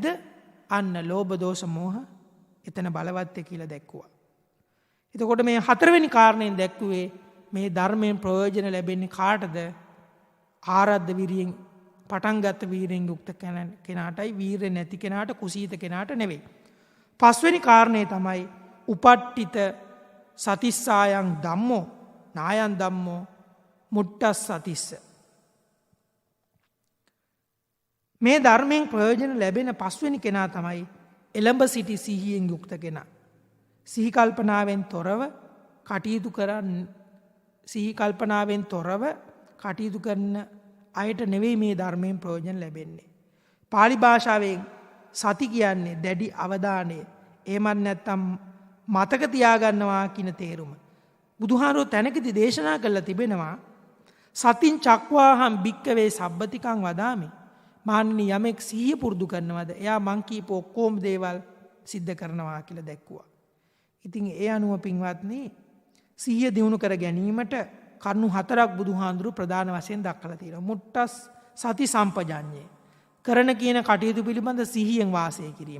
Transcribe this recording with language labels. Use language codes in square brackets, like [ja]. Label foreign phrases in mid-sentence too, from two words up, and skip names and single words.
[si] අන්න ලෝභ දෝෂ මෝහ එතන බලවත්ය කියලා දැක්කුවා. එතකොට මේ හතරවෙනි කාරණයෙන් දැක්කුවේ මේ ධර්මයෙන් ප්‍රයෝජන ලැබෙන්නේ කාටද? ආරද්ධ වීරියෙන් පටන් ගත්ත වීරියෙන් යුක්ත කෙනාටයි, වීරිය නැති කෙනාට, කුසීත කෙනාට නෙවෙයි. පස්වෙනි කාරණේ තමයි [pi] උපට්ඨිත සතිස්සායන් ධම්මෝ නායන් ධම්මෝ මුට්ටස් සතිස්ස. [si] මේ ධර්මයෙන් ප්‍රයෝජන ලැබෙන පස්වෙනි කෙනා තමයි එළඹ සිටි සිහියෙන් යුක්ත කෙනා. සිහි කල්පනාවෙන් තොරව කටයුතු කරන අයට නෙවෙයි මේ ධර්මයෙන් ප්‍රයෝජන ලැබෙන්නේ. පාලි භාෂාවෙන් සති කියන්නේ දැඩි අවධානය. එහෙමත් නැත්නම් මතක තියාගන්නවා කියන තේරුම. බුදුහාරෝ තැනකදී දේශනා කළා තිබෙනවා [pi] සතින් චක්වාහම් භික්කවේ සබ්බතිකං වදාමි. [si] මහණනි යමෙක් සිහිය පුරුදු කරනවද එයා මං කියපු ඔක්කොම දේවල් සිද්ධ කරනවා කියලා දැක්කුවා. ඉතින් ඒ අනුව පින්වත්නි සිහිය දියුණු කර ගැනීමට කරුණු හතරක් බුදුහාඳුරු ප්‍රධාන වශයෙන් දක්වලා තියෙනවා. [pi] මුට්ටස් සති සම්පජඤ්ඤේ. [si] කරන කියන කටයුතු පිළිබඳ සිහියෙන් වාසය කිරීම.